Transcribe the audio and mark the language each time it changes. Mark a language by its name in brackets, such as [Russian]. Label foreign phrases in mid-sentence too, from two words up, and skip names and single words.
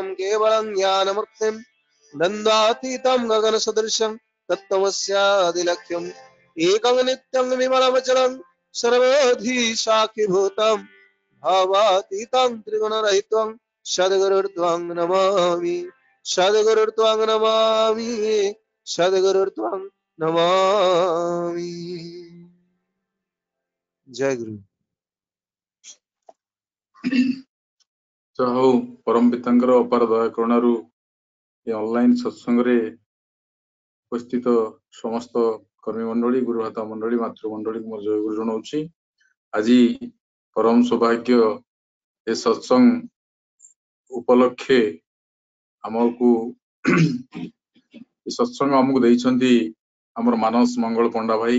[Sanskrit] केवलं ज्ञानमूर्तिं नन्दातीतं गगनसदृशं तत्त्वमस्यादिलक्ष्यम् एकं नित्यं विमलमचलं सर्वोधि साक्षिभूतं भावातीतं त्रिगुणरहितं सद्गुरुर्त्वं नमामि सद्गुरुर्त्वं नमामि सद्गुरुर्त्वं नमामि जय गुरु। [Odia] ହଉ ପରମ ପିତାଙ୍କର ଅପାର ଦୟା କରୁଣାରୁ ଏ ଅନଲାଇନ ସତ୍ସଙ୍ଗରେ ଉପସ୍ଥିତ ସମସ୍ତ କର୍ମୀ ମଣ୍ଡଳୀ ଗୁରୁଭାତା ମଣ୍ଡଳୀ ମାତୃମଣ୍ଡଳୀକୁ ମୋର ଜୟ ଗୁରୁ ଜଣାଉଛି। ଆଜି ପରମ ସୌଭାଗ୍ୟ ଏ ସତ୍ସଙ୍ଗ ଉପଲକ୍ଷେ ଆମକୁ ଏ ସତ୍ସଙ୍ଗ ଆମକୁ ଦେଇଛନ୍ତି ଆମର ମାନସ ମଙ୍ଗଳ ପଣ୍ଡା ଭାଇ।